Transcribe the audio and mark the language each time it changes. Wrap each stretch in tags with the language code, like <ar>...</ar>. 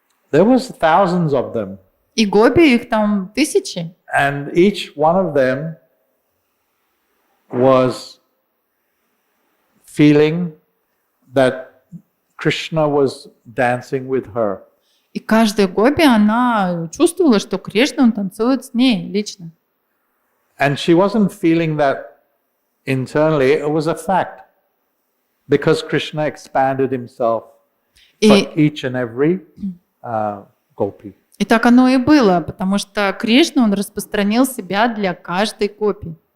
<en>There was thousands of them.</en> <ru>И гопи, их там тысячи.</ru> <en>And each one of them was feeling that Krishna was dancing with her.</en> <ru>И каждая гопи, она чувствовала, что Кришна, Он танцует с ней лично.</ru> <en>And she wasn't feeling that internally, it was a fact. Because Krishna expanded himself for each and every gopi.</en> <ru>И так оно и было, потому что Кришна, Он распространил себя для каждой гопи.</ru>